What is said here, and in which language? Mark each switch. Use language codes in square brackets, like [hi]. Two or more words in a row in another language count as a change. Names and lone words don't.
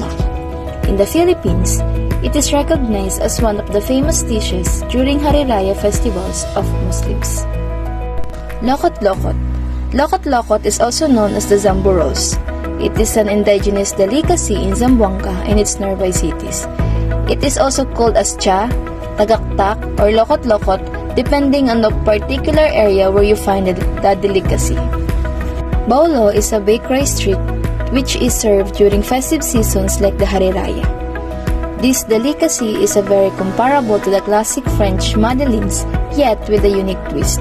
[en] In the Philippines, it is recognized as one of the famous dishes during Hari Raya festivals of Muslims. Lokot-lokot. Lokot-lokot is also known as the Zamburos. It is an indigenous delicacy in Zamboanga and its nearby cities. It is also called as cha, tagaktak, or lokot-lokot depending on the particular area where you find the delicacy. Baulo is a baked rice treat which is served during festive seasons like the Hari Raya. This delicacy is very comparable to the classic French madeleines, yet with a unique twist.